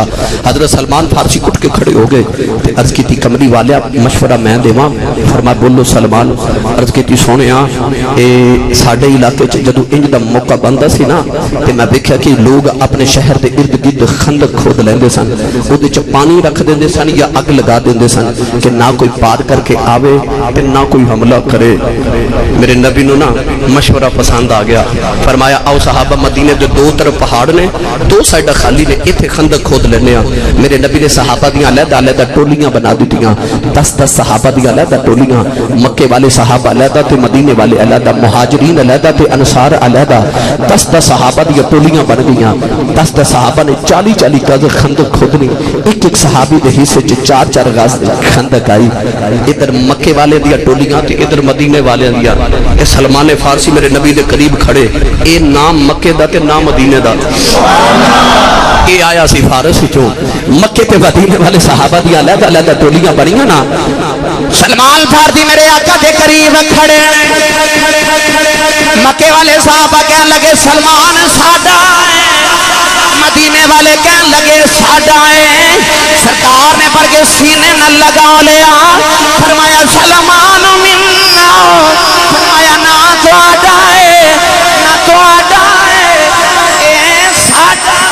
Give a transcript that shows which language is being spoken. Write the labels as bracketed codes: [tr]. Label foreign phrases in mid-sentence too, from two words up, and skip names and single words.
[pa] حضرت سلمان فارسی اٹھ کے کھڑے ہو گئے تے عرض کی تھی کمری والیا مشورہ میں دیواں، فرمایا بولو سلمان، عرض کی تھی سونیا اے ساڈے علاقے چ جدوں انج دا موقع بندا سی نا تے میں دیکھیا کہ لوگ اپنے شہر دے ارد گرد خندق کھود لیندے سن، اودے چ پانی رکھ دیندے سن یا اگ لگا دیندے سن کہ نہ کوئی پار کر کے آوے تے نہ کوئی حملہ کرے۔ میرے نبی نو نا مشورہ پسند آ گیا، فرمایا آؤ صحابہ مدینے دے دو طرف پہاڑ نے، دو سائیڈ خالی نے، ایتھے خندق کھود لینے ہیں۔ میرے نبی نے صحابہ دیاں علیحدہ علیحدہ ٹولیاں بنا دیتیاں، 10 صحابہ دیاں علیحدہ ٹولیاں، مکے والے صحابہ علیحدہ تے مدینے والے علیحدہ، مہاجرین علیحدہ تے انصار علیحدہ، 10 صحابہ دیاں ٹولیاں بن گئیاں، 10 صحابہ نے 40 گز خندق کھودنی، ایک صحابی دے حصے چ 4 گز خندق آئی، ادھر مکے والے دیا ٹولیاں تے ادھر مدینے والے دیا۔ اے سلمان فارسی میرے نبی دے قریب کھڑے، اے نام مکے دا تے نام مدینے دا، اے آیا سی فارس چوں، مکے تے مدینے والے صحابہ دیا علیحدہ علیحدہ ٹولیاں بنیاں نا، سلمان فارسی میرے آقا دے قریب کھڑے، مکے والے صحابہ کہنے لگے سلمان ساڈا ہے، مدینے والے کہنے لگے ساڈا ہے، سرکار نے پر کے سینے نہ لگا لیا، فرمایا سلمان منا، فرمایا نہ تو آڈا ہے نہ تو آڈا ہے، اے ساڈا۔